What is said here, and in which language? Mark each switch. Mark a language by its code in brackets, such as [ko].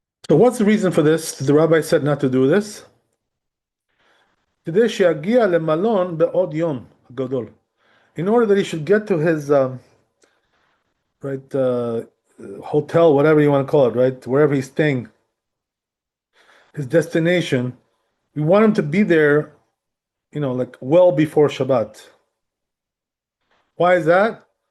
[en] So what's the reason for this? The rabbi said not to do this. [he] כדי שיגיע למלון בעוד יום גדול. [en] In order that he should get to his right hotel, whatever you want to call it, right, wherever he's staying, his destination, we want him to be there, like well before Shabbat. Why is that?